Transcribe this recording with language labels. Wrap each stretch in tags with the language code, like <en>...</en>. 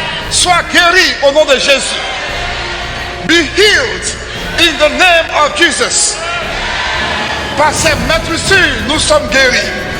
<fr>Sois guéri au nom de Jésus.</fr> <en>Be healed in the name of Jesus.</en> <fr>Par ses maîtres sûrs, nous sommes guéris.</fr>